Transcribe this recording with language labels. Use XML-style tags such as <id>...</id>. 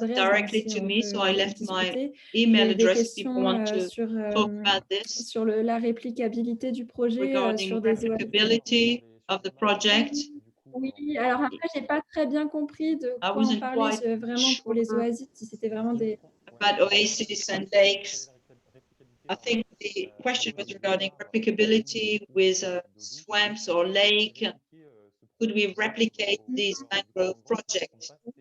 <en>Directly to me, so I left my email address if people want to talk about this.</en> <fr>Sur la réplicabilité du projet, sur des</fr> <en>replicability of the project.</en> <fr>Oui, alors après, j'ai pas très bien compris de quoi on parlait vraiment pour les oasis, si c'était vraiment des...</fr> <en>About oases and lakes. I think the question was regarding replicability with swamps or lake. Could we replicate these mangrove projects?</en>